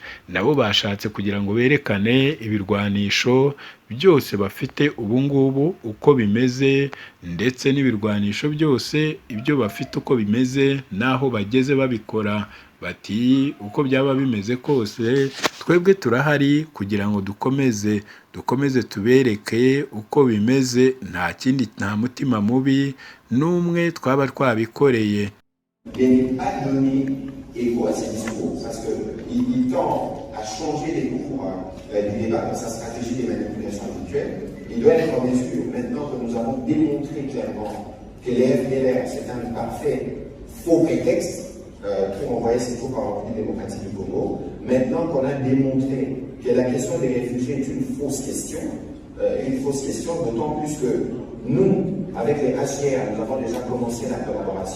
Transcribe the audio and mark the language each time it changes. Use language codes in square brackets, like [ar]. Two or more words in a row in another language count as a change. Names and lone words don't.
[rw] Nabo bashatse kugira ngo berekane ibirwanisho byose bafite ubu ngubu uko bimeze, ndetse n'ibirwanisho byose ibyo bafite uko bimeze n'aho bageze babikora. Bati uko byaba bimeze kose twebwe turahari kugira ngo dukomeze tubereke uko bimeze, nta kindi, nta mutima mubi n'umwe twaba twabikoreye. [fr] Il tend à changer les cours du débat dans sa stratégie des manipulations habituelles. Il doit être en mesure, maintenant que nous avons démontré clairement que les FDLR, c'est un parfait faux prétexte pour envoyer ses troupes en République démocratique du Congo, maintenant qu'on a démontré que la question des réfugiés est une fausse question d'autant plus que nous, avec les HCR, nous avons déjà commencé la collaboration.